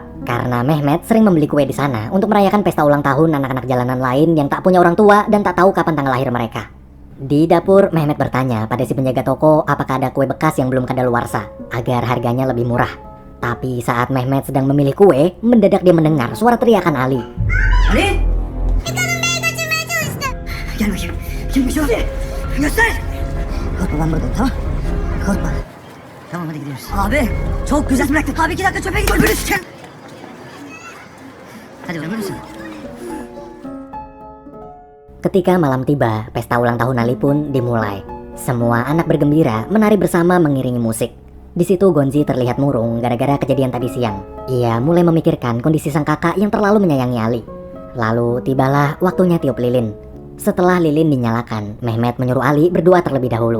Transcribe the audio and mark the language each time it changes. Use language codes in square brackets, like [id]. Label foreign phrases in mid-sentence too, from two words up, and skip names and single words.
[id] Karena Mehmet sering membeli kue di sana untuk merayakan pesta ulang tahun anak-anak jalanan lain yang tak punya orang tua dan tak tahu kapan tanggal lahir mereka. Di dapur, Mehmet bertanya pada si penjaga toko apakah ada kue bekas yang belum kadaluarsa agar harganya lebih murah. Tapi saat Mehmet sedang memilih kue, mendadak dia mendengar suara teriakan Ali. [tr] Ali! Gel bakayım. Kimmiş o? Göster! Korkma ben buradayım, tamam? Korkma. Tamam hadi gidiyoruz. Abi çok güzel bıraktık. Abi 2 dakika çöpe gidiyor. Bölüş. Hadi uğramıyor musun? [id] Ketika malam tiba, pesta ulang tahun Ali pun dimulai. Semua anak bergembira menari bersama mengiringi musik. Di situ Gonzi terlihat murung gara-gara kejadian tadi siang. Ia mulai memikirkan kondisi sang kakak yang terlalu menyayangi Ali. Lalu tibalah waktunya tiup lilin. Setelah lilin dinyalakan, Mehmet menyuruh Ali berdoa terlebih dahulu.